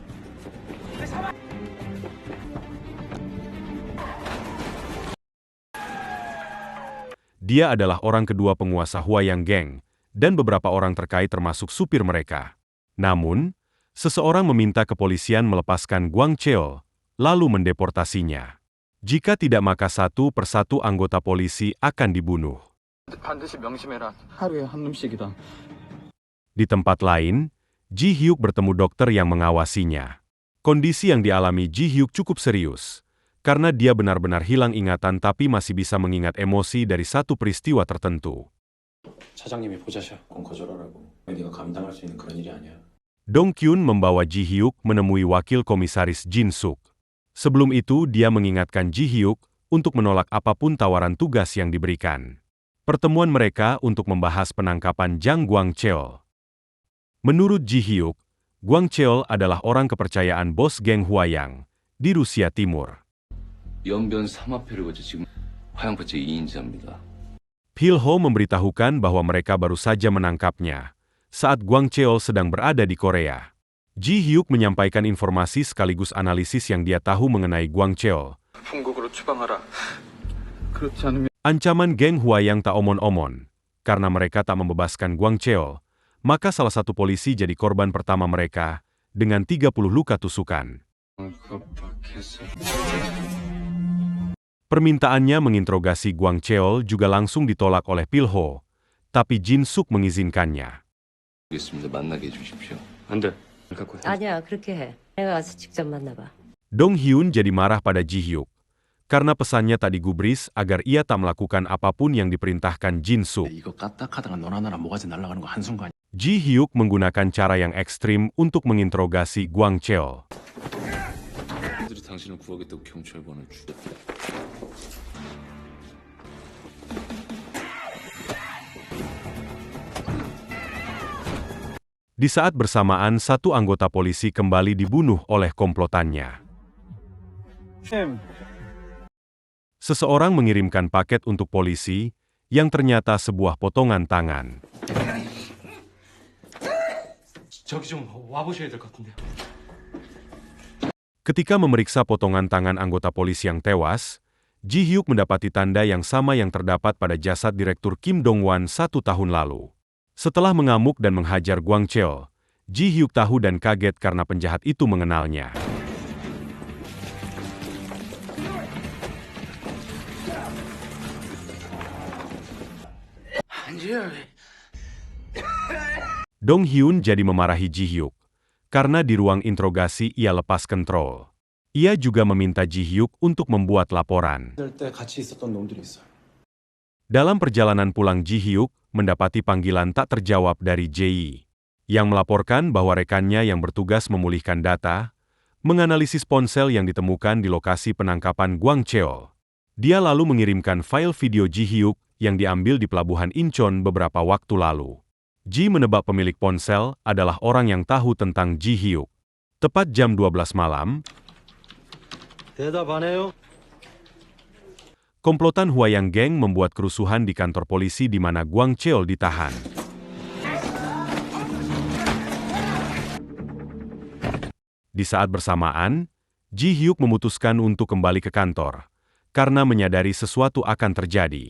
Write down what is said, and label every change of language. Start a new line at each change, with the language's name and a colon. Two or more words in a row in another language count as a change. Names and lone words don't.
Indonesian: Dia adalah orang kedua penguasa Huayang Gang, dan beberapa orang terkait termasuk supir mereka. Namun, seseorang meminta kepolisian melepaskan Gwang Cheol, lalu mendeportasinya. Jika tidak maka satu persatu anggota polisi akan dibunuh.
Korean: 반드시 명심해라. 하루에 한 놈씩이다.
Indonesian: Di tempat lain, Ji Hyuk bertemu dokter yang mengawasinya. Kondisi yang dialami Ji Hyuk cukup serius, karena dia benar-benar hilang ingatan tapi masih bisa mengingat emosi dari satu peristiwa tertentu.
Korean: 차장님이 보자셔. 그건 거절하라고. 네가 감당할 수 있는 그런 일이 아니야.
Indonesian: Dong Kyun membawa Ji Hyuk menemui wakil komisaris Jin Suk. Sebelum itu, dia mengingatkan Ji Hyuk untuk menolak apapun tawaran tugas yang diberikan. Pertemuan mereka untuk membahas penangkapan Jang Gwang Cheol. Menurut Ji Hyuk, Gwang Cheol adalah orang kepercayaan bos geng Huayang di Rusia Timur.
Korean: 연변 삼합회를 거쳐 지금 화양포체 2인자입니다.
Indonesian: Pilho memberitahukan bahwa mereka baru saja menangkapnya saat Gwang Cheol sedang berada di Korea. Ji Hyuk menyampaikan informasi sekaligus analisis yang dia tahu mengenai Gwang Cheol.
Korean: 본국으로 추방하라. 그렇지 않으면
Indonesian: Ancaman geng Huayang tak omon-omon. Karena mereka tak membebaskan Gwang Cheol, maka salah satu polisi jadi korban pertama mereka dengan 30 luka tusukan. Permintaannya menginterogasi Gwang Cheol juga langsung ditolak oleh Pilho, tapi Jin Suk mengizinkannya.
Korean: 알겠습니다. 만나게 해주십시오. 안 돼. 갖고 해. 아니야, 그렇게 해. 내가 가서 직접 만나봐.
Indonesian: Dong Hyun jadi marah pada Ji Hyuk, karena pesannya tak digubris agar ia tak melakukan apapun yang diperintahkan Jin Suk.
Korean: 이거 까딱하다가 너나 나나 모가지 날아가는 거 한순간.
Indonesian: Ji Hyuk menggunakan cara yang ekstrim untuk menginterogasi Gwang Cheol.
Korean: 그들이 당신을 구하겠다고 경찰관을 죽였다.
Indonesian: Di saat bersamaan, satu anggota polisi kembali dibunuh oleh komplotannya. Seseorang mengirimkan paket untuk polisi, yang ternyata sebuah potongan tangan.
Korean: 저기 좀 와보셔야 될 것 같은데요.
Indonesian: Ketika memeriksa potongan tangan anggota polisi yang tewas, Ji Hyuk mendapati tanda yang sama yang terdapat pada jasad Direktur Kim Dong-wan 1 tahun lalu. Setelah mengamuk dan menghajar Gwang Cheol, Ji Hyuk tahu dan kaget karena penjahat itu mengenalnya. Dong Hyun jadi memarahi Ji Hyuk, karena di ruang interogasi ia lepas kontrol. Ia juga meminta Ji Hyuk untuk membuat laporan.
Korean: 때 같이 있었던 놈들이 있어.
Indonesian: Dalam perjalanan pulang Ji Hyuk, mendapati panggilan tak terjawab dari Ji, yang melaporkan bahwa rekannya yang bertugas memulihkan data, menganalisis ponsel yang ditemukan di lokasi penangkapan Gwang Cheol. Dia lalu mengirimkan file video Ji Hyuk yang diambil di pelabuhan Incheon beberapa waktu lalu. Ji menebak pemilik ponsel adalah orang yang tahu tentang Ji Hyuk. Tepat jam 12 malam,
Korean: 대답 안 해요?
Indonesian: komplotan Huayang Gang membuat kerusuhan di kantor polisi di mana Gwang Cheol ditahan. Di saat bersamaan, Ji Hyuk memutuskan untuk kembali ke kantor, karena menyadari sesuatu akan terjadi.